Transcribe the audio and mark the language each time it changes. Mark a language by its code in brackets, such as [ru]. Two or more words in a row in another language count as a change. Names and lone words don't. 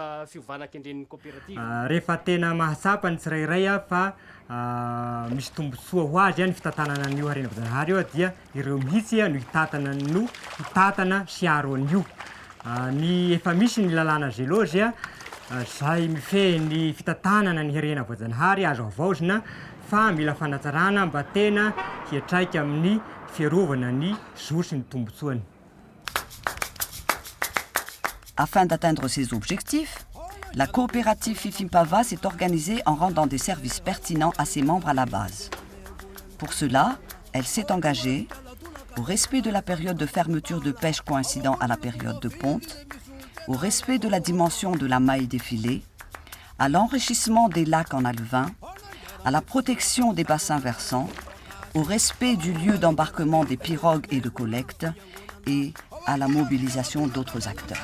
[mg] Rehefa tena mahatsapa ny tsirairay fa misy tombontsoa ho azy ny fitantanana an'io Harenavoajanahary io dia ireo mihitsy no hitatana siaro an'io. Ny efa misy ny lalàna Zilozy zay mifehy ny fitantanana ny Harenavoajanahary azo avaozina fa mila fanatsarana mba tena hiatraika amin'ny fiarovana ny zory sy ny tombotsoany. [fr] Afin d'atteindre ces objectifs, la coopérative Fifimpava s'est organisée en rendant des services pertinents à ses membres à la base. Pour cela, elle s'est engagée au respect de la période de fermeture de pêche coïncidant à la période de ponte, au respect de la dimension de la maille des filets, à l'enrichissement des lacs en alevin, à la protection des bassins versants, au respect du lieu d'embarquement des pirogues et de collecte et à la mobilisation d'autres acteurs.